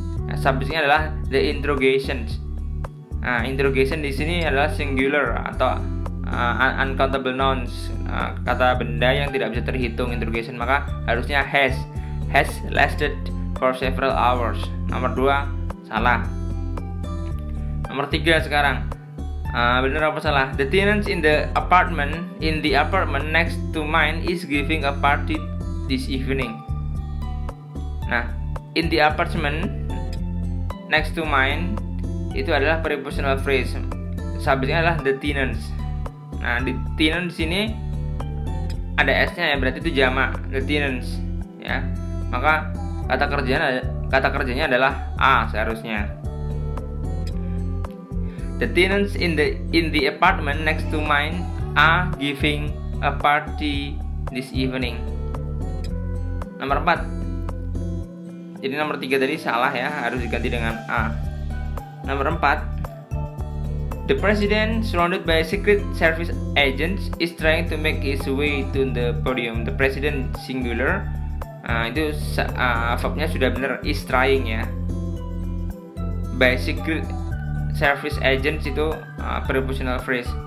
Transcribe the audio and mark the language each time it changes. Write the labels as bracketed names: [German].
[Indonesian] Nah, subjeknya adalah the interrogations. Nah, interrogation di sini adalah singular atau uncountable nouns, kata benda yang tidak bisa terhitung. [English] Interrogation [Indonesian] maka harusnya [English] has lasted for several hours. [Indonesian] Nomor 2 salah. Nomor 3 sekarang. Benar apa salah? [English] The tenant in the apartment next to mine is giving a party this evening. Nah, in the apartment next to mine [Indonesian] itu adalah [English] prepositional phrase. [Indonesian] Subjeknya adalah the tenants. Nah, di tenant di sini ada s-nya ya, berarti itu jamak, the tenants ya. Maka kata kerjanya adalah a seharusnya. [English] The tenants in the apartment next to mine are giving a party this evening. [Indonesian] Nomor 4. Jadi nomor 3 tadi salah ya, harus diganti dengan a. Nomor 4. [English] The president, surrounded by secret service agents, is trying to make his way to the podium. [Indonesian] The president singular. Itu verbnya sudah benar, is trying ya. [English] By secret service agents itu prepositional phrase.